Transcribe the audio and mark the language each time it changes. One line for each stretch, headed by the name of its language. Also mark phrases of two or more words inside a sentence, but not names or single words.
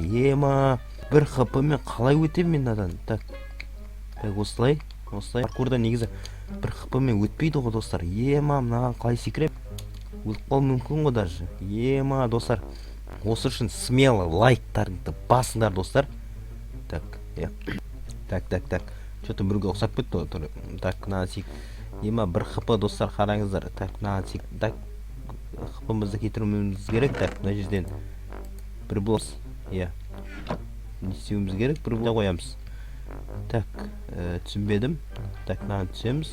Kazakh: Ема бір хп мен қалай өтем мен надан? Так, осылай. Паркурда негізі бір хп мен өтпейді ғой достар. Ема, мынаған қалай секірем? Өліп қалу мүмкін ғой даже. Ема достар, осы үшін смело лайктарыңды басыңдар достар.
Russian: Так, так. Что-то
Kazakh: біреуге ұқсап кетті ғой. Так, мынаған сек. Ема бір хп достар, қараңыздар. Так, мынаған сек. Так, хпымызды кетіруіміз керек. Так, мына жерден бір болс. Не істеуіміз керек? Бір болса қоямыз. Так, түсінбедім. Так, мынаған түсеміз.